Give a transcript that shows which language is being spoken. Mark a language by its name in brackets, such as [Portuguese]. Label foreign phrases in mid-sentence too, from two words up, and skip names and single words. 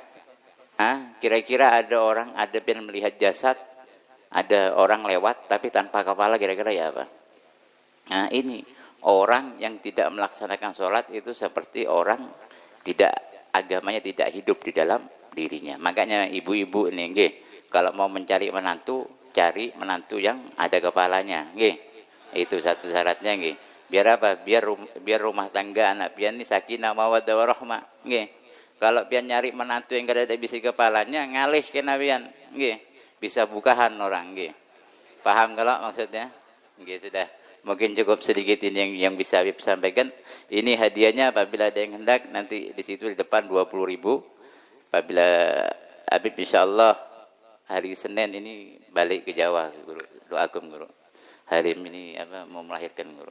[Indonesian] Kira-kira ada pian melihat jasad, ada orang lewat tapi tanpa kepala, kira-kira ya apa? Nah, ini orang yang tidak melaksanakan sholat itu seperti orang agamanya tidak hidup di dalam dirinya. Makanya ibu-ibu ini, nggih, kalau mau mencari menantu, cari menantu yang ada kepalanya, nggih. Itu satu syaratnya, nggih. Biar apa? Biar rumah tangga anak pian ini [Arabic] سكينة مودة ورحمة, [Indonesian] nggih. [Banjar] Kalau pian nyari menantu yang kada ada bisi kepalanya, ngalih kena pian, nggih. Bisa bukahan orang, nggih. [Indonesian] Paham kalau maksudnya? Nggih, sudah. Mungkin cukup sedikit ini yang bisa Habib sampaikan. Ini hadiahnya apabila ada yang hendak, nanti di situ di depan 20.000. Apabila Habib insyaallah hari Senin ini balik ke Jawa, Guru. Doakum, Guru. Hari ini mau melahirkan, Guru.